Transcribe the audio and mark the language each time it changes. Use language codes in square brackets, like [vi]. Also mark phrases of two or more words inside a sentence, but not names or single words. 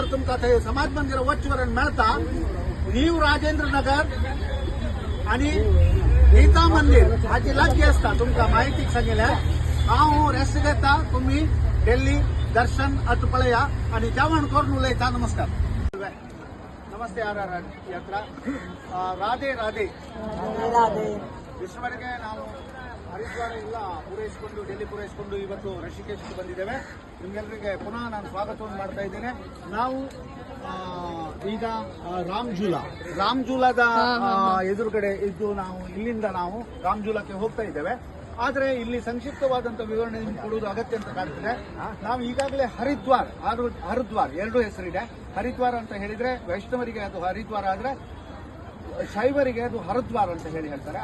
[kok] तुमकां थंय समाज मंदिर वचवरून मेळटा न्यू राजेंद्र नगर आणि गीता मंदिर हाची लागगी आसता तुमकां माहितीक सांगिल्लें हांव रेस्ट घेता तुम्ही दिल्ली दर्शन अट पळया आणि जेवण करून उलयता नमस्कार नमस्ते आरआर यात्रा राधे राधे राधे [kn] ಇಷ್ಟವರೆಗೆ ನಾವು ಹರಿದ್ವಾರ ಎಲ್ಲ ಪೂರೈಸಿಕೊಂಡು ಡೆಲ್ಲಿ ಪೂರೈಸಿಕೊಂಡು ಇವತ್ತು ಋಷಿಕೇಶಕ್ಕೆ ಬಂದಿದ್ದೇವೆ ನಿಮಗೆಲ್ಲರಿಗೆ ಪುನಃ ನಾನು ಸ್ವಾಗತವನ್ನು ಮಾಡ್ತಾ ಇದ್ದೇನೆ ನಾವು ಈಗ ರಾಮ್ಜೂಲಾದ ಎದುರುಗಡೆ ಇದ್ದು ನಾವು ಇಲ್ಲಿಂದ ನಾವು ರಾಮ್ಜೂಲಕ್ಕೆ ಹೋಗ್ತಾ ಇದ್ದೇವೆ ಆದರೆ ಇಲ್ಲಿ ಸಂಕ್ಷಿಪ್ತವಾದಂತಹ ವಿವರಣೆ ಕೊಡುವುದು ಅಗತ್ಯ ಅಂತ ಕಾಣ್ತದೆ ನಾವು ಈಗಾಗಲೇ ಹರಿದ್ವಾರ್ ಎರಡು ಹೆಸರಿದೆ ಹರಿದ್ವಾರ ಅಂತ ಹೇಳಿದ್ರೆ ವೈಷ್ಣವರಿಗೆ ಅದು ಹರಿದ್ವಾರ ಆದ್ರೆ ಶೈವರಿಗೆ ಅದು ಹರದ್ವಾರ ಅಂತ ಹೇಳಿ ಹೇಳ್ತಾರೆ.